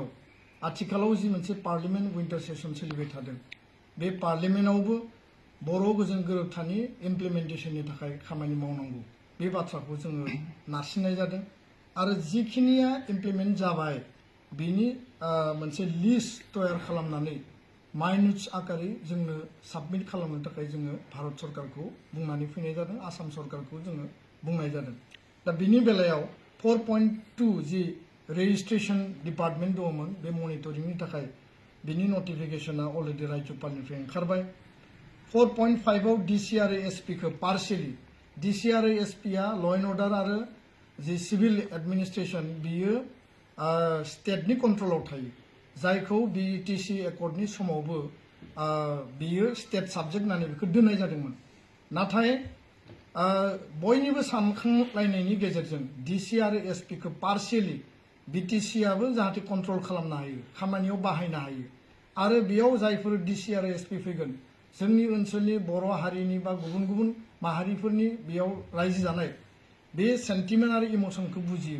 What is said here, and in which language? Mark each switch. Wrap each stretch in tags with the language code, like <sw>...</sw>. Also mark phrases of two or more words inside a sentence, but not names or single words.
<brx>आथिखालाव जि मोनसे</brx> <en>parliament winter session</en> <brx>सोलिबाय थादों बे पार्लियामेन्टआवबो बर' गोजोन गोरोबथानि इमप्लिमेन्टेशननि थाखाय खामानि मावनांगौ बे बाथ्राखौ जोङो नारसिननाय जादों आरो जिखिनिया इमप्लिमेन्ट जाबाय बिनि मोनसे लिस्ट तयार खालामनानै माइनुट्स आकारै जोंनो साबमिट खालामनो थाखाय जोङो भारत सरकारखौ बुंनानै फैनाय जादों, आसाम सरकारखौ जोङो बुंनाय जादों। दा बिनि बेलायाव 4.2 जि</brx> <en>registration department</en> <brx>दङमोन बे मनिटरिंनि थाखाय बिनि नटिफिकेशना अलरेडि राज्यपालनिफ्राय ओंखारबाय। 4.5 आव DCRA-SP को पार्शियली DCRA-SP आ</brx> <en>law and order</en> <brx>आरो जि</brx> <en>civil administration</en> <brx>बियो स्टेटनि कंट्रोलाव थायो जायखौ BETC एकर्डनि समावबो बियो</brx> <en>state subject</en> <brx>होननानै बेखौ दोननाय जादोंमोन। नाथाय बयनिबो सानखांलायनायनि गेजेरजों DCRA-SP को पार्शियली BTC आबो जाहाथे कंट्रोल खालामनो हायो, खामानियाव बाहायनो हायो आरो बेयाव जायफोर DCRA-SP फैगोन जोंनि ओनसोलनि बर' हारिनि बा गुबुन गुबुन माहारिफोरनि बेयाव रायजो जानाय बे सेन्टिमेन्ट आरो इमोशनखौ बुजियो।</brx>